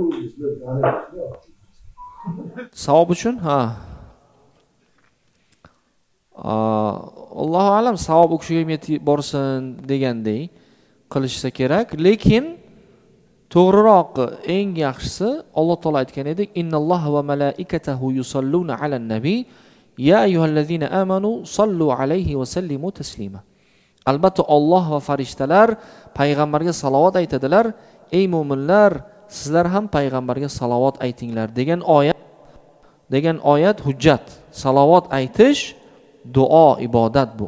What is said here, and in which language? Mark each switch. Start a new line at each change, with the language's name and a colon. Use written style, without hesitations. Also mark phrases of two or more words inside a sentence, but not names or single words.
Uzbek: Savob uchun? Ha.
Arabic: الله أعلم
Uzbek: savob u kishiga yetib borsin degandek qilishsa kerak, lekin to'g'riroq eng yaxshisi Alloh taolo aytgan edi,
Arabic: إن الله وملائكته يصلون على النبي يا أيها الذين آمنوا صلوا عليه وسلموا تسليما.
Uzbek: Albatta Alloh va farishtalar payg'ambarga salovat aytadilar. Ey mu'minlar, sizlar ham payg'ambarga salovat aytinglar degan oyat hujjat. Salovat aytish duo, ibodat bu.